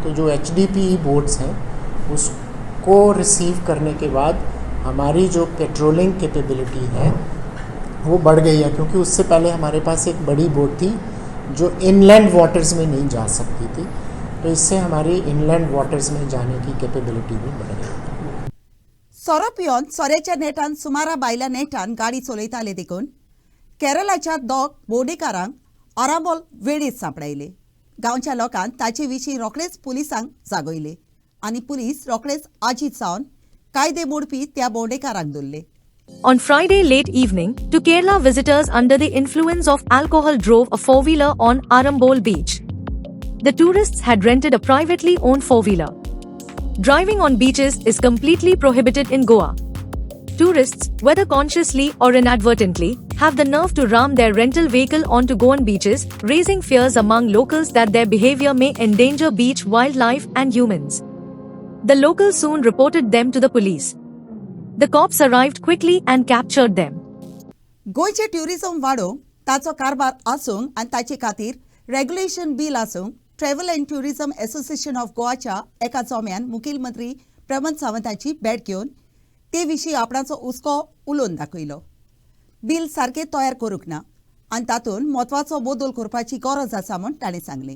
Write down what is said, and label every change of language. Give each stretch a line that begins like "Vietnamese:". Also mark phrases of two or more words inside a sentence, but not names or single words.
Hindi: तो जो
English: HDPE boats
Hindi: हैं उसको रिसीव करने के बाद हमारी जो
English: patrolling capability
Hindi: है वो बढ़ गई है, क्योंकि उससे पहले हमारे पास एक बड़ी बोट थी जो
English: inland waters
Hindi: में नहीं जा सकती थी. तो इससे हमारी
English: inland waters
Hindi: में जाने की कैपेबिलिटी भी बढ़ गई.
Konkani: सोरो पिवन सोऱ्याच्या नेटान सुमारा बायल्या नेटान गाडी चलयताले देखून केरळाच्या 2 बोडेकारांक आरांबोल वेळीत सांपडायले. गांवच्या लोकांक ताचे विशीं रोखडेच पुलिसांक जागयले आनी पुलीस रोखडेच आजीत सावन कायदे मोडपी त्या भोंवडेकारांक धरले.
English: On Friday late evening, two Kerala visitors under the influence of alcohol drove a four-wheeler on Arambol beach. The tourists had rented a privately owned four-wheeler. Driving on beaches is completely prohibited in Goa. Tourists, whether consciously or inadvertently, have the nerve to ram their rental vehicle onto Goan beaches, raising fears among locals that their behavior may endanger beach wildlife and humans. The locals soon reported them to the police. The cops arrived quickly and captured them.
Konkani: गोंयचे ट्युरिझम वाडोवंक ताचो कारभार आसूंक आनी ताचे खातीर
English: regulation bill
Konkani: आसूंक ट्रॅव्हल अँड ट्युरिझम असोसिएशन ऑफ गोवाच्या एका जोम्यान मुखेल मंत्री प्रमोद सावंताची भेट घेवन ते विशीं आपणाचो हुस्को उलोवन दाखयलो. बील सारकें तयार करूंक ना आनी तातूंत म्हत्वाचो बदल करपाची गरज आसा म्हूण ताणें सांगलें.